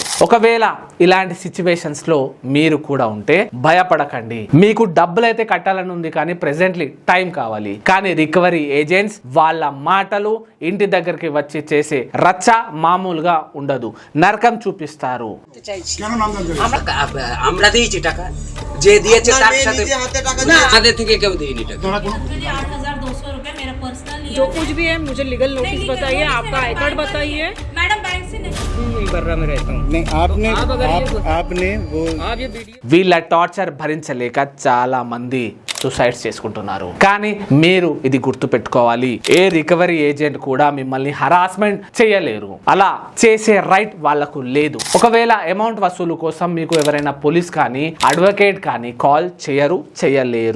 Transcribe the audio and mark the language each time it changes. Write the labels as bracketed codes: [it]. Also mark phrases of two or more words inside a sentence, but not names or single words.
[te] ఒకవేళ ఇలాంటి సిచ్యువేషన్స్ లో మీరు కూడా ఉంటే భయపడకండి. మీకు డబ్బులు అయితే కట్టాలని ఉంది, కానీ [en] presently time [te] కావాలి. కానీ [en] recovery agents [te] వాళ్ళ మాటలు ఇంటి దగ్గరికి వచ్చి చేసే రచ్చ మామూలుగా ఉండదు. నరకం చూపిస్తారు. [bn] আমরা দিয়েছি টাকা, যে দিয়েছে তার সাথে আমাদের থেকে কেউ দেয়নি টাকা। [hi] 8,200 रुपए मेरा पर्सनल जो कुछ भी है मुझे [en] legal notice [hi] बताइए, आपका [en] I card [hi] बताइए। [en] madam bank [hi] से नहीं बर्रा में रहता हूँ। नहीं आपने वो आप ये वीडियो [te] వీళ్ళ టార్చర్ భరించలేక చాలా మంది సూసైడ్స్ చేసుకుంటున్నారు. కానీ మీరు ఇది గుర్తు పెట్టుకోవాలి, ఏ [en] recovery agent [te] కూడా మిమ్మల్ని హరాస్మెంట్ చేయలేరు. అలా చేసే రైట్ వాళ్లకు లేదు. ఒకవేళ అమౌంట్ వసూలు కోసం మీకు ఎవరైనా పోలీస్ కానీ అడ్వకేట్ కానీ కాల్ చేయలేరు.